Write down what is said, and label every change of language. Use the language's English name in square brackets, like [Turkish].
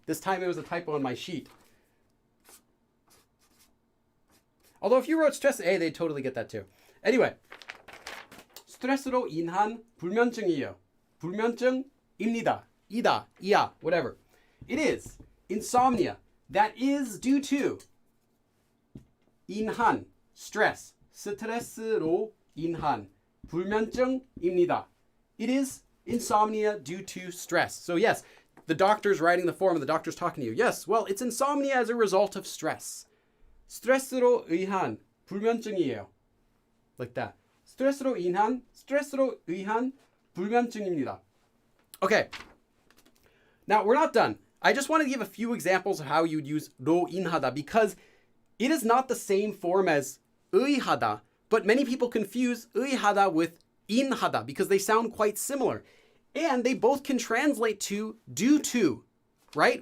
[English] This time it was a typo on my sheet. Although if you wrote stress A, they'd totally get that too. [Korean] Anyway, 스트레스로 인한 불면증이에요. 불면증입니다. 이다, 이야, whatever. [English] It is insomnia. That is due to 인한, stress. [Korean] 스트레스로 인한 불면증입니다. [English] It is insomnia due to stress. So yes, the doctor's writing the form and the doctor's talking to you. Yes, well, it's insomnia as a result of stress. [Korean] 스트레스로 의한 불면증이에요. [English] Like that. [Korean] 스트레스로 의한 불면증입니다. [English] Okay. Now, we're not done. I just want to give a few examples of how you'd use 로 인하다 because it is not the same form as 의하다, but many people confuse 의하다 with 인하다 because they sound quite similar. And they both can translate to due to, right?